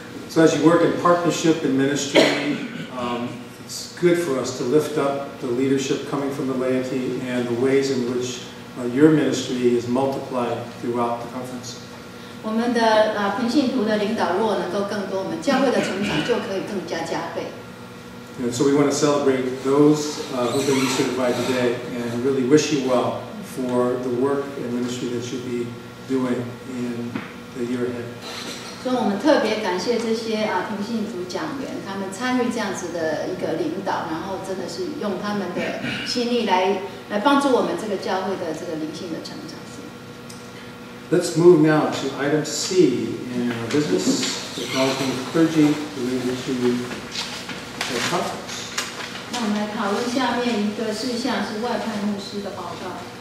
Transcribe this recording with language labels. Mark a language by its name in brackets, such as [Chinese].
[English] So as you work in partnership in ministry, it's good for us to lift up the leadership coming from the laity and the ways in which your ministry is multiplied throughout the conference. [Chinese] 我们的平信徒的领导如果能够更多，我们教会的成长就可以更加加倍。 [English] And so we want to celebrate those who've been recertified today and really wish you well for the work and ministry that you'll be doing in the year ahead. [Chinese] 所以我们特别感谢这些平信徒讲员，他们参与这样子的一个领导，然后真的是用他们的心力来帮助我们这个教会的这个灵性的成长。 [English] Let's move now to item C in our business, acknowledging clergy related to the conference. [Chinese] 那我们来讨论下面一个事项是外派牧师的报告。